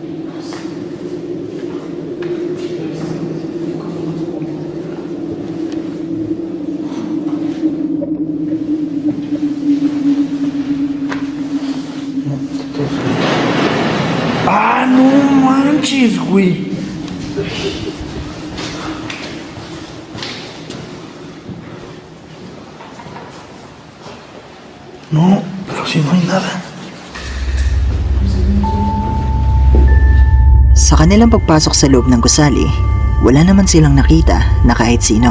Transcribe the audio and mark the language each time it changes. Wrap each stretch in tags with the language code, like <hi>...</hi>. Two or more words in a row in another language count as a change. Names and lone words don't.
<es>¡Ah, no manches, güey! No, pero si no hay nada.</es> <tl>Sa kanilang pagpasok sa loob ng gusali, wala naman silang nakita na kahit sino.</tl>